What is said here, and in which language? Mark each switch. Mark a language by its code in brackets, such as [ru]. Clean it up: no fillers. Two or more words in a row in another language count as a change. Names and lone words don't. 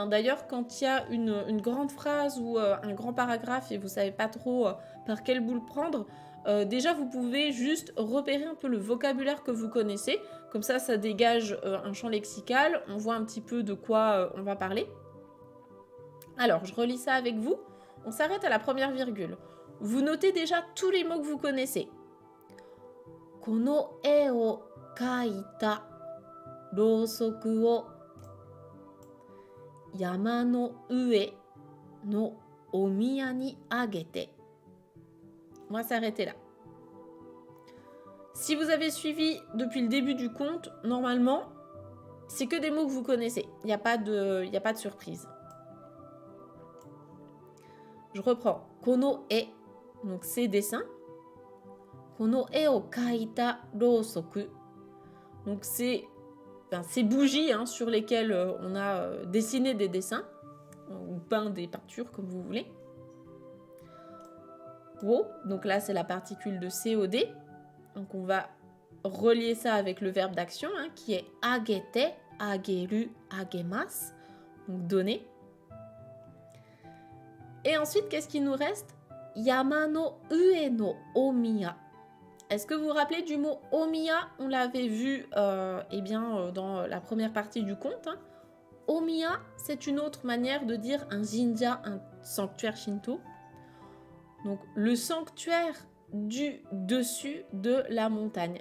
[fr] D'ailleurs, quand il y a une grande phrase ou un grand paragraphe et vous ne savez pas trop par quel bout le prendre, déjà, vous pouvez juste repérer un peu le vocabulaire que vous connaissez. Comme ça dégage un champ lexical. On voit un petit peu de quoi on va parler. Alors, je relis ça avec vous. On s'arrête à la première virgule. Vous notez déjà tous les mots que vous connaissez. [ja] この絵を描いたろうそくを山の上のお宮にあげて. [fr] On va s'arrêter là. Si vous avez suivi depuis le début du conte, normalement, c'est que des mots que vous connaissez. Il n'y a pas de surprise. Je reprends. [ja] この絵, [fr] donc c'est dessin. [ja] この絵を描いたろうそく. [fr] Donc c'est ces bougies hein, sur lesquelles on a dessiné des dessins, ou peint des peintures comme vous voulez. Wo, donc là c'est la particule de COD. Donc on va relier ça avec le verbe d'action hein, qui est [ja] あげて、あげる、あげます, [fr] donc donner. Et ensuite, qu'est-ce qui nous reste? [ja] 山の上のお宮. [fr] Est-ce que vous vous rappelez du mot omiya? On l'avait vu dans la première partie du conte. Hein. Omiya, c'est une autre manière de dire un jinja, un sanctuaire shinto. Donc le sanctuaire du dessus de la montagne.